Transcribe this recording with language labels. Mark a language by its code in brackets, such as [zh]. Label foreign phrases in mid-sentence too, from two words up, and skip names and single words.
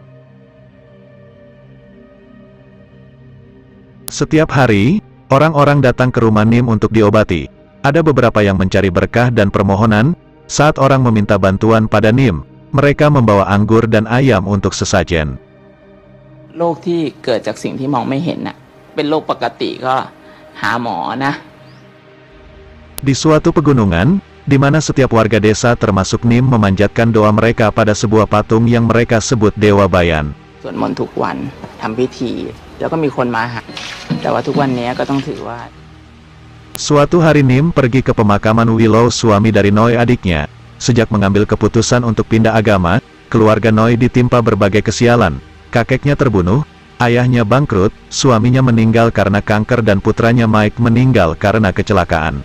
[id] Setiap hari, orang-orang datang ke rumah Nim untuk diobati. Ada beberapa yang mencari berkah dan permohonan. Saat orang meminta bantuan pada Nim, mereka membawa anggur dan ayam untuk sesajen. [th] โรคที่เกิดจากสิ่งที่มองไม่เห็นน่ะเป็นโรคปกติก็หาหมอนะ [id] Di suatu pegunungan, di mana setiap warga desa termasuk Nim memanjatkan doa mereka pada sebuah patung yang mereka sebut Dewa Bayan. [th] สวดมนต์ทุกวันทำพิธีแล้วก็มีคนมาหาแต่ว่าทุกวันนี้ก็ต้องถือว่า [id] Suatu hari Nim pergi ke pemakaman Willow, suami dari Noi adiknya. Sejak mengambil keputusan untuk pindah agama, keluarga Noi ditimpa berbagai kesialan. Kakeknya terbunuh, ayahnya bangkrut, suaminya meninggal karena kanker dan putranya Mike meninggal karena kecelakaan.